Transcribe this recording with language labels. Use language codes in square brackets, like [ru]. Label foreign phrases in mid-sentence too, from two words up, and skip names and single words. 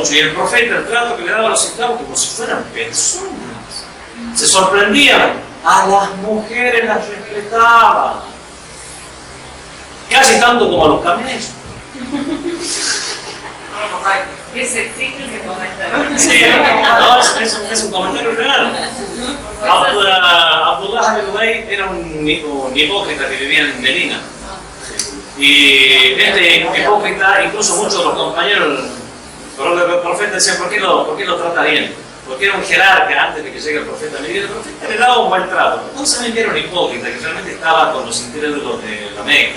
[es] Y el profeta, el trato que le daba a los esclavos, como si fueran personas, se sorprendían, a las mujeres las respetaba, casi tanto como a los camellos. Es existe ese comentario. Sí, no, es un comentario real. Abdullah ibn Ubay era un hipócrita que vivía en Medina. Y este hipócrita, incluso muchos de los compañeros del profeta decían, ¿por qué lo trata bien? Porque era un jerarca antes de que llegue el profeta. El profeta le daba un buen trato. No saben que era un hipócrita, que realmente estaba con los intereses de la Meca.